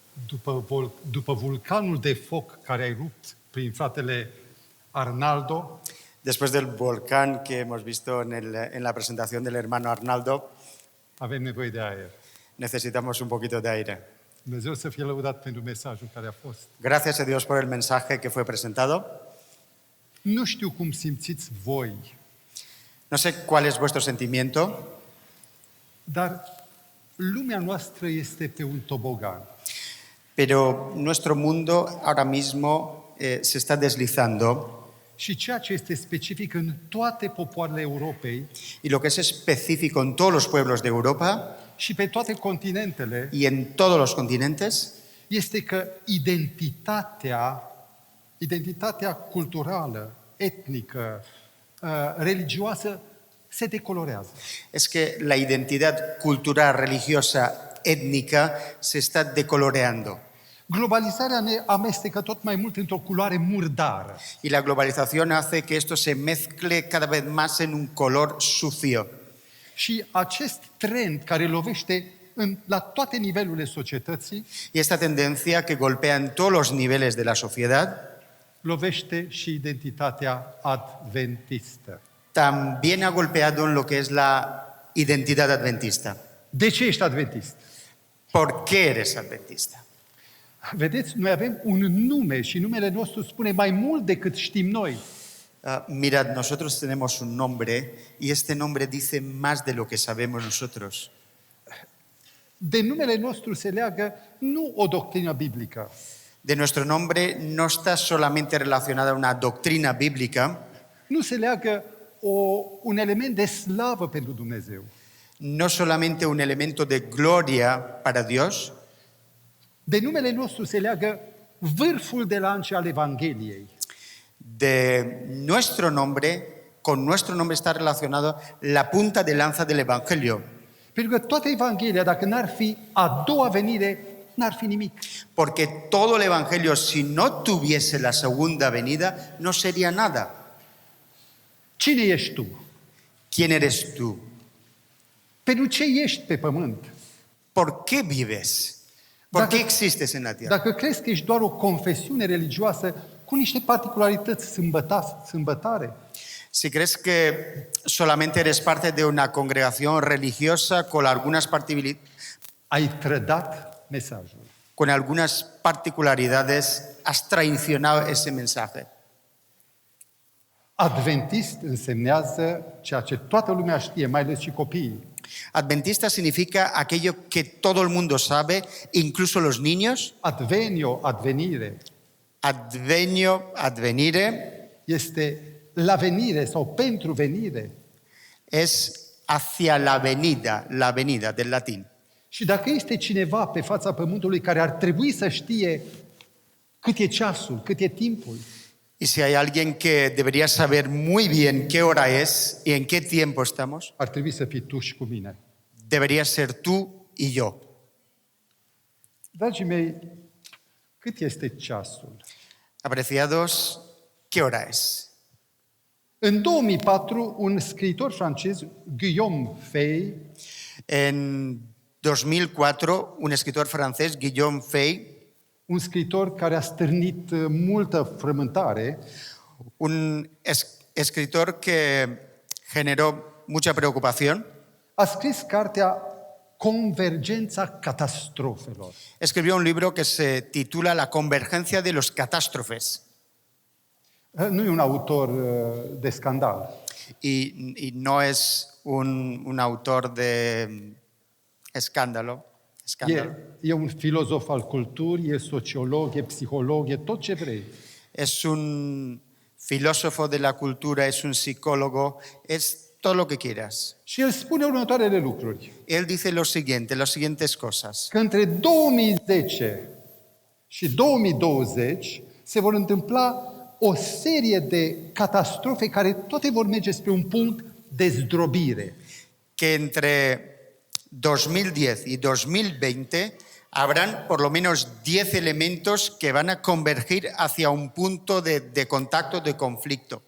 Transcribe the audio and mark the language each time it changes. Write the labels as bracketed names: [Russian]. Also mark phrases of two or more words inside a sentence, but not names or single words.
[Romanian] după vulcanul de foc care a erupt prin fratele Arnaldo, [Spanish] Después del volcán que hemos visto en la presentación del hermano Arnaldo, [Romanian] avem nevoie de aer. [Spanish] necesitamos un poquito de aire. [Romanian] Dumnezeu să fie lăudat pentru mesajul care a fost. [Spanish] Gracias a Dios por el mensaje que fue presentado. [Romanian] Nu știu cum simțiți voi, [Spanish] No sé cuál es vuestro sentimiento, [Romanian] dar lumea noastră este pe un tobogan. [Spanish] pero nuestro mundo ahora mismo se está deslizando. [Romanian] Și ceea ce este specific în toate popoarele Europei [Spanish] Y lo que es específico en todos los pueblos de Europa [Romanian] și pe toate continentele [Spanish] y en todos los continentes [Romanian] este că identitatea culturală, etnică, religioasă se decolorează. [Spanish] es que la identidad cultural, religiosa, étnica se está decoloreando. [Romanian] Globalizarea ne amestecă tot mai mult într-o culoare murdară. [Spanish] Y la globalización hace que esto se mezcle cada vez más en un color sucio. [Romanian] Și acest trend care lovește la toate nivelurile societății, [Spanish] Y esta tendencia que golpea en todos los niveles de la sociedad [Romanian] lovește și identitatea adventistă. [Spanish] también a golpeado en lo que es la identidad adventista. [Romanian] De ce ești adventist? [Spanish] ¿Por qué eres adventista? [Romanian] Vedeți, noi avem un nume și numele nostru spune mai mult decât știm noi. [Spanish] Mirad, nosotros tenemos un nombre y este nombre dice más de lo que sabemos nosotros. [Romanian] De numele nostru se leagă nu o doctrină biblică, [Spanish] De nuestro nombre no está solamente relacionada una doctrina bíblica, [Romanian] nu se leagă un element de slavă pentru Dumnezeu, [Spanish] no solamente un elemento de gloria para Dios. [Romanian] de numele nostru se leagă vârful de lance al Evangheliei. [Spanish] De nuestro nombre, con nuestro nombre está relacionado la punta de lanza del Evangelio. [Romanian] Pentru că toată Evanghelia, dacă n-ar fi a doua venire, n-ar fi nimic. [Spanish] Porque todo el Evangelio, si no tuviese la segunda venida, no sería nada. [Romanian] Cine ești tu? [Spanish] ¿Quién eres tú? [Romanian] Pentru ce ești pe pământ? [Spanish] ¿Por qué vives? ¿Por qué existes en la tierra? [Romanian] Dacă crezi că ești doar o confesiune religioasă cu niște particularități sâmbătare, [Spanish] Si crees que solamente eres parte de una congregación religiosa [Romanian] ai trădat mesajul. [Spanish] con algunas particularidades, has traicionado ese mensaje. [Romanian] Adventist însemnează ceea ce toată lumea știe, mai ales și copiii. [Spanish] Adventista significa aquello que todo el mundo sabe, incluso los niños. [Latin] Advenio, advenire, Advenio, advenire, [Romanian] este la venire sau pentru venire. [Spanish] es hacia la venida del latín. [Romanian] Și dacă este cineva pe fața pământului care ar trebui să știe cât e ceasul, cât e timpul, [Spanish] Y si hay alguien que debería saber muy bien qué hora es y en qué tiempo estamos, [Romanian] ar trebui să fii tu și cu mine. [Spanish] debería ser tú y yo. [Romanian] Dragii mei, cât este ceasul? [Spanish] Apreciados, ¿qué hora es? [Romanian] În 2004, un scriitor francez, Guillaume Fay, [Spanish] En 2004, un escritor francés, Guillaume Fay, [Romanian] un scriitor care a stârnit multă frământare, [Spanish] un escritor que generó mucha preocupación, [Romanian] a scris cartea Convergența catastrofelor. [Spanish] escribió un libro que se titula La convergencia de los catástrofes. [Romanian] Nu e un autor de scandal. [Spanish] Y no es un autor de escándalo. [Romanian] E un filozof al culturii, e sociolog, e psiholog, e tot ce vrei. [Spanish] Es un filósofo de la cultura, es un psicólogo, es todo lo que quieras. [Romanian] Și el spune următoarele lucruri. [Spanish] Él dice lo siguiente, las siguientes cosas. [Romanian] Că între 2010 și 2020 se vor întâmpla o serie de catastrofe care toate vor merge spre un punct de zdrobire. [Spanish] Que entre 2010 y 2020 habrán por lo menos 10 elementos que van a convergir hacia un punto de contacto, de conflicto.